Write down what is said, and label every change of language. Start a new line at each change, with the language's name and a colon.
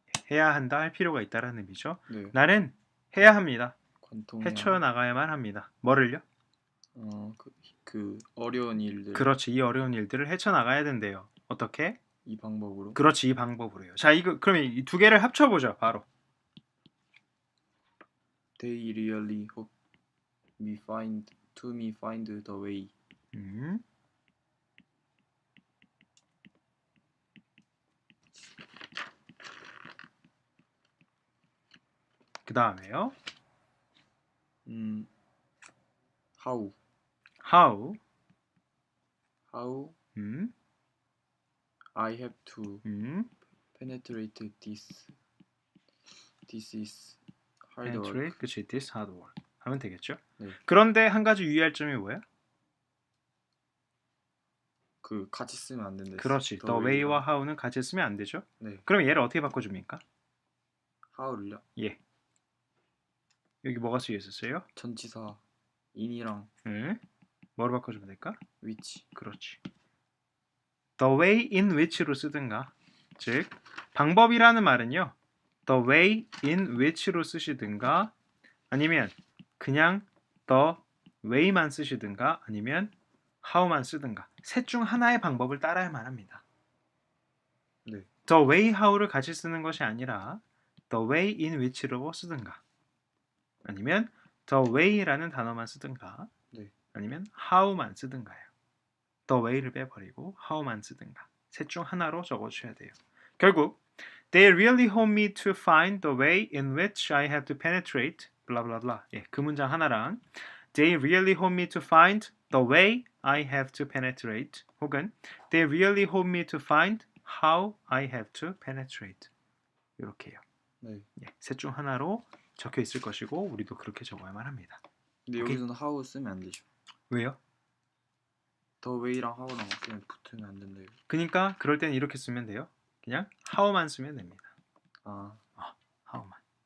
Korean: 해야 한다, 할 필요가 있다라는 의미죠. 네. 나는 해야 합니다. 관통해야 헤쳐나가야만 합니다. 뭐를요? 그 어려운 일들. 그렇지. 이 어려운 일들을 헤쳐나가야 된대요. 어떻게? 이 방법으로. 그렇지. 이 방법으로요. 자, 이거 그러면 이 두 개를 합쳐보죠. 바로.
English: They really hope me find the way.
Korean: 그 다음에요.
English: How how I have to penetrate this. This is hard work. penetrate, 그치, this hard work
Korean: 하면 되겠죠. 네. 그런데 한 가지 유의할 점이 뭐야? 그 같이 쓰면 안 된다. 그렇지, the way와 how는 같이 쓰면 안 되죠. 네. 그럼 얘를 어떻게 바꿔줍니까? how를요? 예. 여기 뭐가 쓰여 있었어요? 전치사 in이랑 뭐로 바꿔주면 될까?
English: which.
Korean: 그렇지.
English: The way in which로
Korean: 쓰든가. 즉 방법이라는 말은요.
English: The way in which
Korean: 로 쓰시든가 아니면 그냥 the way만 쓰시든가 아니면 how만 쓰든가 셋 중 하나의 방법을 따라야만 합니다. 네.
English: The way how
Korean: 를 같이 쓰는 것이 아니라
English: the way in which
Korean: 로 쓰든가 아니면 the way라는 단어만 쓰든가 네. 아니면 how만 쓰든가요. the way를 빼버리고 how만 쓰든가 셋 중 하나로 적어주셔야 돼요. 결국
English: They really hope me to find the way in which I have to penetrate blah blah blah.
Korean: 예, 그 문장 하나랑
English: They really hope me to find the way I have to penetrate 혹은 They really hope me to find how I have to penetrate
Korean: 이렇게요. 네. 예, 셋 중 하나로 적혀 있을 것이고 우리도 그렇게 적어야만 합니다. 근데 오케이. 여기서는 how 쓰면 안 되죠. 왜요? the way랑 how랑 그냥 붙으면 안 된다. 그러니까 그럴 때는 이렇게 쓰면 돼요. 그냥 how만 쓰면 됩니다. 아, how만.